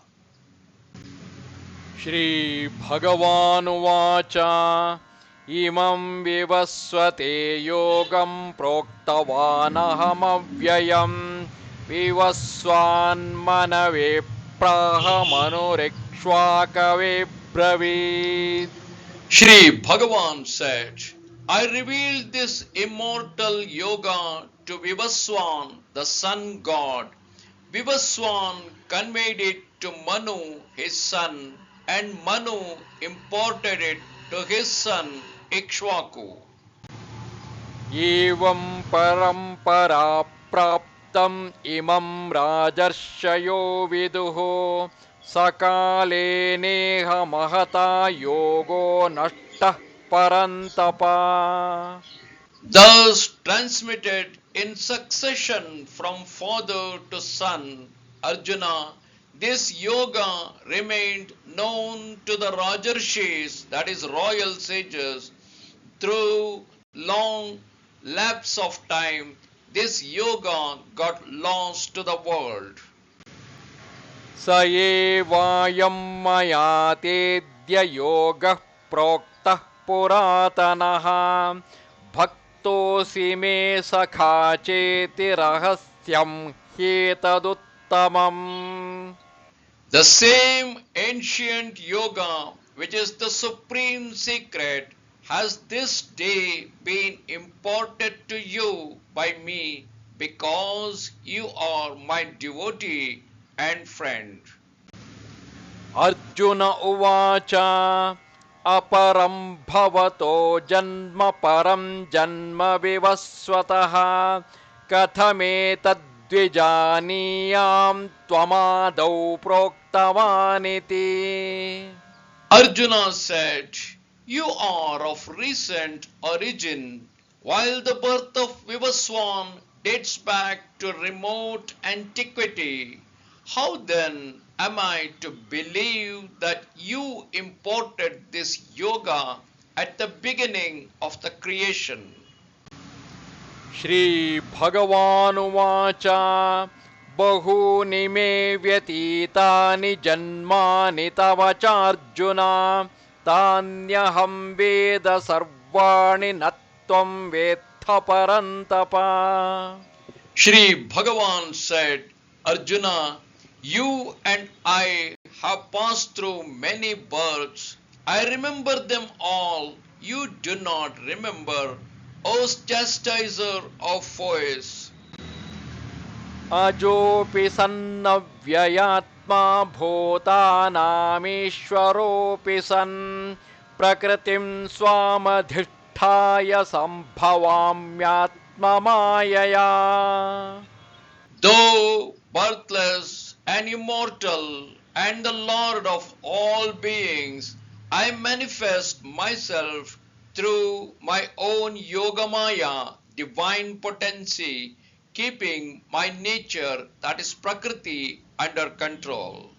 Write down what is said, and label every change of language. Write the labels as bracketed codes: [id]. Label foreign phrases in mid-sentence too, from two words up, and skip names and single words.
[sa] ಶ್ರೀ ಭಗವಾನುವಾಚ ಇಮಂ ವಿವಸ್ವತೆ ಯೋಗಂ ಪ್ರೋಕ್ತವಾನಹಮವ್ಯಯಂ ವಿವಸ್ವಾನ್ಮನವೇ ಪ್ರಾಹಮನುರಿಕ್ಷ್ವಾಕವೇ ಬ್ರವೀತ್. [en] Shri Bhagavan said, I revealed this immortal yoga to Vivaswan, the sun god. Vivaswan conveyed it to Manu, his son, and Manu imparted it to his son Ikshvaku. [sa] ಏವಂ ಪರಂಪರಾ ಪ್ರಾಪ್ತಂ ಇಮಂ ರಾಜರ್ಷಯೋ ವಿದುಃ ಸಕಾಲೇ ನೇಹ ಮಹತಾ ಯೋಗೋ ನಷ್ಟಃ ಪರಂತಪ. [en] Thus transmitted in succession from father to son, Arjuna, this yoga remained known to the Rajarshis, that is royal sages, through long lapse of time. This yoga got lost to the world. [sa] ಸ ಏವಾಯಂ ಮಯಾ ತೇದ್ಯ ಯೋಗಃ ಪ್ರೋಕ್ತಃ ಪುರಾತನಃ ಭಕ್ತೋಸಿ ಮೇ ಸಖಾ ಚೇತಿ ರಹಸ್ಯಂ ಹ್ಯೇತದುತ್ತಮಂ. [en] The same ancient yoga, which is the supreme secret, has this day been imparted to you by me, because you are my devotee and friend. [sa] ಅರ್ಜುನ ಉವಾಚ ಅಪರಂ ಭವತೋ ಜನ್ಮ ಪರಂ ಜನ್ಮ ವಿವಸ್ವತಃ ಕಥಮೇತದ್ವಿಜಾನೀಯಾಂ ತ್ವಮಾದೌ ಪ್ರೋಕ್ತವಾನಿತಿ. [en] Arjuna said, You are of recent origin, while the birth of Vivaswan dates back to remote antiquity. How then am I to believe that you imported this yoga at the beginning of the creation? [sa] ಶ್ರೀ ಭಗವಾನುವಾಚ ಬಹೂನಿ ಮೇ ವ್ಯತೀತಾನಿ ಜನ್ಮಾನಿ ತವ ಚಾರ್ಜುನ ತಾನ್ಯಹಂ ವೇದ ಸರ್ವಾಣಿ ನ ತ್ವಂ ವೇತ್ಥ ಪರಂತಪ. [en] Shri Bhagavan said, Arjuna, you and I have passed through many births. I remember them all. You do not remember, O chastiser of foes. [sa] ಅಜೋಪಿ ಸನ್ನವ್ಯಯಾತ್ಮ ಭೂತಾನಾಮೀಶ್ವರೋಪಿ ಸನ್ ಪ್ರಕೃತಿಂ ಸ್ವಾಮಧಿಷ್ಠಾಯ ಸಂಭವಾಮ್ಯಾತ್ಮ ಮಾಯಯಾ. [en] Though birthless and immortal and the Lord of all beings, I manifest myself through my own Yogamaya, divine potency, keeping my nature, that is Prakriti, under control.